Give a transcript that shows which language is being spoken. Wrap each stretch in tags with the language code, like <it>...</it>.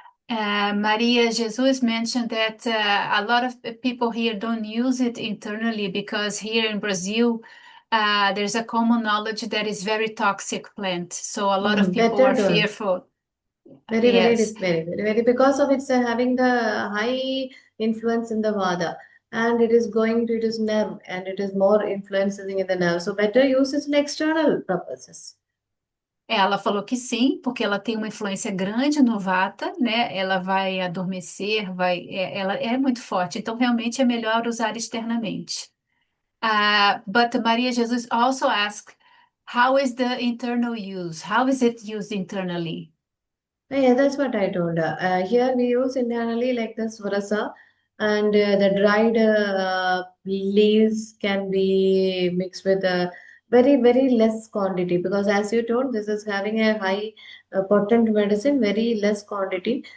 <en>Maria Jesus mentioned that a lot of people here don't use it internally because here in Brazil, there's a common knowledge that is very toxic plant. So a lot of people Better are don't. fearful. Very, very, Yes. very, because of it's having the high influence in the vada, and it is going to it is nerve, and it is more influencing in the nerve. So better use it in external purposes.</en> <pt>Ela falou que sim, porque ela tem uma influência grande no Vata, né? Ela vai adormecer, ela é muito forte. Então, realmente é melhor usar externamente.</pt> <en>But Maria Jesus also asked, how is the internal use? How is it used internally? Yeah, that's what I told her. Here we use internally like this varasa, and the dried leaves can be mixed with a very, very less quantity, because as you told, this is having a high potent medicine, very less quantity.</en>